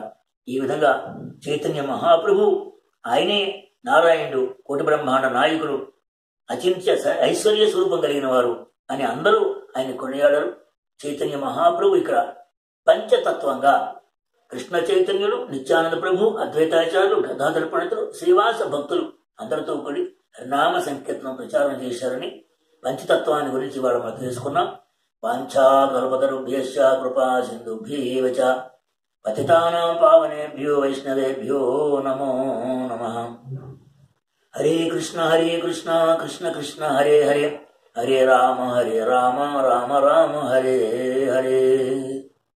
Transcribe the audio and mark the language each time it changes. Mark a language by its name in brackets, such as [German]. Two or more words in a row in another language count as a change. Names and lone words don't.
[Telugu] ఈ విధంగా చైతన్య మహాప్రభు ఆయనే నారాయణుడు, కోటి బ్రహ్మాండ నాయకుడు, అచింత్య ఐశ్వర్య స్వరూపం కలిగిన వారు అని అందరూ ఆయన కొనియాడారు. చైతన్య మహాప్రభు ఇక్కడ పంచతత్వంగా కృష్ణ చైతన్యుడు, నిత్యానంద ప్రభు, అద్వైతాచార్యులు, గదాధర పండితులు, శ్రీవాస భక్తులు అందరితో కూడి నామ సంకీర్తనం ప్రచారం చేశారని పంచతత్వాన్ని గురించి వాళ్ళు మనం తెలుసుకున్నాం. [Sanskrit] వాంఛాకల్పతరుభ్యశ్చ కృపా సింధుభ్యేవ చ పతితానాం పావనేభ్యో వైష్ణవేభ్యో నమో నమః. హరే కృష్ణ కృష్ణ కృష్ణ హరే హరే, హరే రామ రామ రామ హరే హరే.